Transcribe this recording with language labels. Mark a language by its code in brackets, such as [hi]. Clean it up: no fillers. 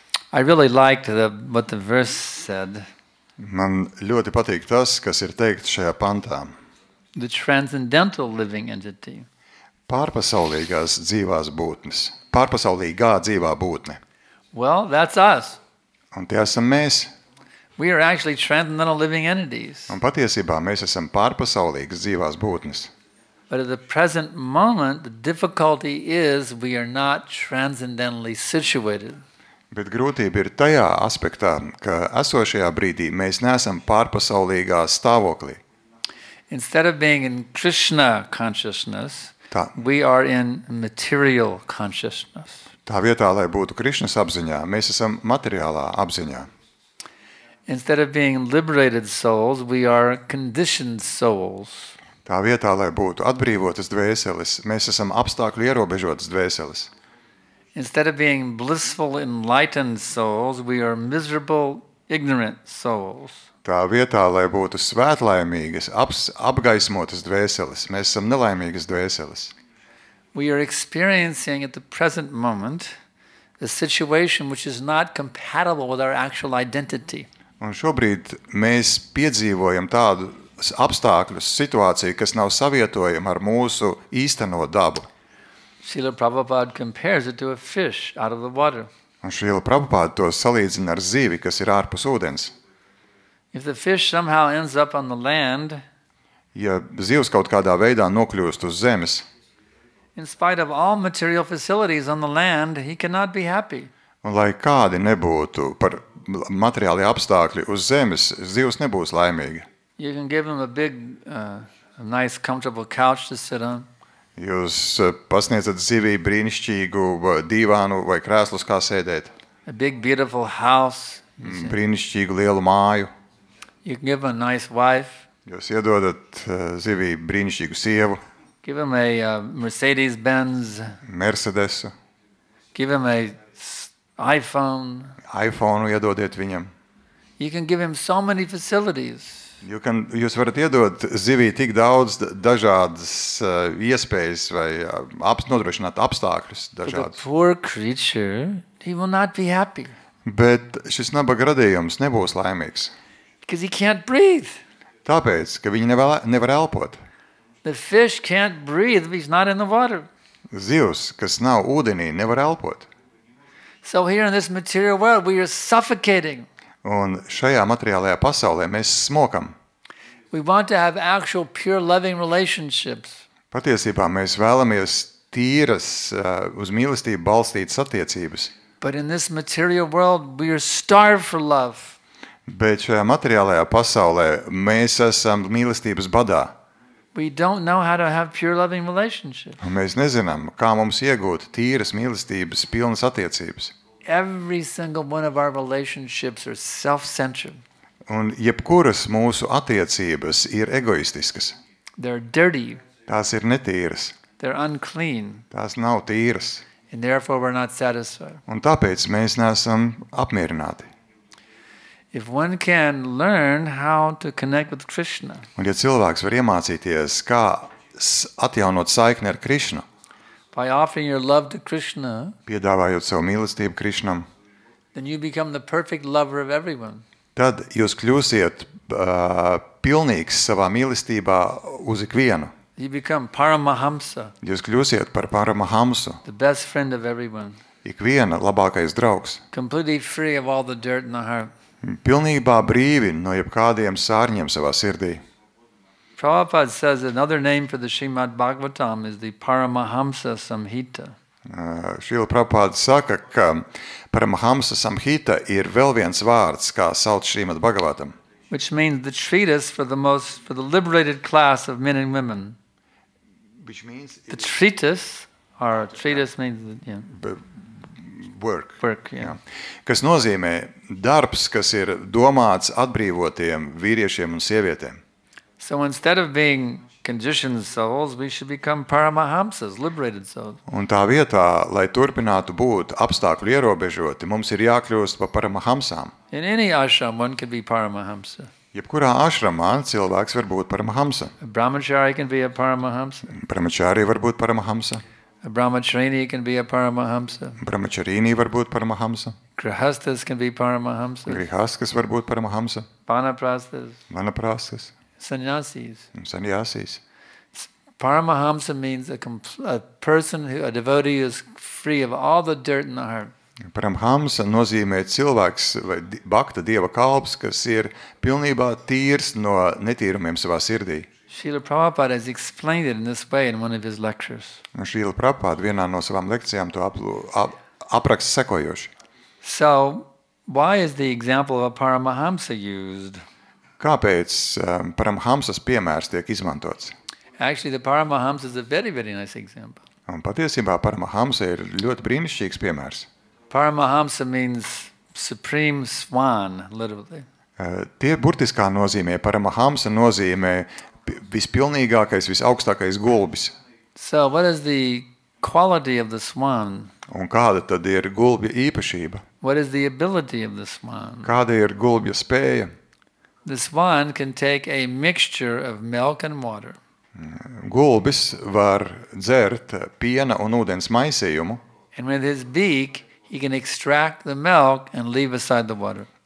[en] I really liked what the verse said. [lv] Man ļoti patīk tas, kas ir teikts šajā pantā. [en] The transcendental living entity. [lv] Pārpasaulīgās dzīvās būtnes. Pārpasaulīgā dzīvā būtne. [en] Well, that's us. [lv] Un tie esam mēs. [en] We are actually transcendental living entities. [lv] Un patiesībā mēs esam pārpasaulīgas dzīvās būtnes. [en] But at the present moment, the difficulty is we are not transcendentally situated. [lv] Bet grūtība ir tajā aspektā, ka esošajā brīdī mēs neesam pārpasaulīgā stāvoklī. [en] Instead of being in Krishna consciousness, we are in material consciousness. [lv] Tā vietā, lai būtu Krišnas apziņā, mēs esam materiālā apziņā. [en] Instead of being liberated souls, we are conditioned souls. [lv] Tā vietā, lai būtu atbrīvotas dvēseles, mēs esam apstākļu ierobežotas dvēseles. [en] Instead of being blissful, enlightened souls, we are miserable, ignorant souls. [lv] Tā vietā, lai būtu svētlaimīgas, apgaismotas dvēseles, mēs esam nelaimīgas dvēseles. [en] We are experiencing at the present moment a situation which is not compatible with our actual identity. [lv] Un šobrīd mēs piedzīvojam tādu apstākļu situāciju, kas nav savietojama ar mūsu īsteno dabu. [en] Srila Prabhupada compares it to a fish out of the water. [lv] Un Srila Prabhupada to salīdzina ar zivi, kas ir ārpus ūdens. [en] If the fish somehow ends up on the land, [lv] ja zivs kaut kādā veidā nokļūst uz zemes, [en] in spite of all material facilities on the land, he cannot be happy. [lv] un lai kādi nebūtu par materiālie apstākļi uz zemes, zivs nebūs laimīga. [en] You can give him a big, a nice, comfortable couch to sit on. [lv] Jūs pasniedzat zivī brīnišķīgu dīvānu vai krēslus, kā sēdēt. [en] A big, beautiful house. [lv] Brīnišķīgu lielu māju. [en] You can give him a nice wife. [lv] Jūs iedodat zivī brīnišķīgu sievu, [en] Give him a Mercedes-Benz. [lv] Mercedesu, [en] Give him a iPhone. [lv] iPhone iedodiet viņam. [en] You can give him so many facilities. [lv] Jūs varat iedot zivī tik daudz dažādas iespējas vai nodrošināt apstākļus [en] For the [lv] dažādus. [en] poor creature, he will not be happy [lv] Bet šis nabaga radījums nebūs laimīgs. [en] because he can't breathe. [lv] Tāpēc, ka viņi nevar elpot. [en] The fish can't breathe if he's not in the water. [lv] Zivs, kas nav ūdenī, nevar elpot. [en] So here in this material world, we are suffocating. [lv] Un šajā materiālajā pasaulē mēs smokam. [en] We want to have actual, pure, loving relationships. [lv] Patiesībā mēs vēlamies tīras, uz mīlestību balstītas attiecības. [en] But in this material world, we are starved for love. [lv] Bet šajā materiālajā pasaulē mēs esam mīlestības badā. [en] We don't know how to have pure, loving relationships. [lv] Un mēs nezinām, kā mums iegūt tīras mīlestības pilnas attiecības. [en] Every single one of our relationships are self-centered. [lv] Un jebkuras mūsu attiecības ir egoistiskas. [en] They're dirty. [lv] Tās ir netīras. [en] They're unclean. [lv] Tās nav tīras. [en] And therefore, we're not satisfied. [lv] Un tāpēc mēs neesam apmierināti. [en] If one can learn how to connect with Krishna, [lv] Un ja cilvēks var iemācīties, kā atjaunot saikni ar Krišnu, [en] by offering your love to Krishna, [lv] piedāvājot savu mīlestību Krišnam, [en] then you become the perfect lover of everyone. [lv] tad jūs kļūsiet pilnīgs savā mīlestībā uz ikvienu. [en] You become Paramahamsa, [lv] Jūs kļūsiet par Paramahamsu, [en] the best friend of everyone, [lv] ikviena labākais draugs. [en] completely free of all the dirt in the heart. [lv] Pilnībā brīvi no jebkādiem sārņiem savā sirdī. [en] Prabhupada says another name for the Srimad Bhagavatam is the Paramahamsa Samhita. [lv] Šīla Prabhupāda saka, ka Paramahamsa Samhita ir vēl viens vārds, kā sauc Šrīmad Bhagavatam. [en] Which means the treatise for the liberated class of men and women. The treatise, or treatise means Work. yeah. [lv] Kas nozīmē darbs, kas ir domāts atbrīvotiem vīriešiem un sievietēm. [en] So instead of being conditioned souls, we should become Paramahamsas, liberated souls. [lv] Un tā vietā, lai turpinātu būt apstākļu ierobežoti, mums ir jākļūst par Paramahamsām. [en] In any ashram, one can be Paramahamsa. [lv] Jebkurā ašramā cilvēks var būt Paramahamsa. [en] A brahmachari can be a Paramahamsa. [lv] Brahmachārī var būt Paramahamsa. [en] A brahmacharini can be a Paramahamsa. [lv] Brahmacharīnī var būt Paramahamsa. [en] Grihastas can be Paramahamsa. [lv] Grihaskas var būt Paramahamsa. [en] Vanaprasthas, [lv] Vanaprasthas. [en] sannyasis. [lv] Un sanjāsīs. [en] Paramahamsa means a person, a devotee who is free of all the dirt in the heart. [lv] Paramhamsa nozīmē cilvēks vai bhakta dieva kalps, kas ir pilnībā tīrs no netīrumiem savā sirdī. [en] Srila Prabhupada has explained it in this way in one of his lectures. [lv] Un Šrīla Prabhupāda vienā no savām lekcijām to apraksta sekojoši. [en] So, why is the example of a Paramahamsa used? [lv] Kāpēc Paramhamsas piemērs tiek izmantots? [en] Actually, the Paramahamsa is a very, very nice example. [lv] Un patiesībā Paramhamsa ir ļoti brīnišķīgs piemērs. [en] Paramahamsa means supreme swan, literally. [lv] Tie burtiskā nozīmē, Paramahamsa nozīmē vispilnīgākais, visaugstākais gulbis. [en] So, what is the quality of the swan? [lv] Un kāda tad ir gulbja īpašība? [en] What is the ability of the swan? [lv] Kāda ir gulbja spēja? [en] The swan can take a mixture of milk and water. [lv] Gulbis var dzert piena un ūdens maisījumu. [en] And with his beak, he can extract the milk and leave aside the water.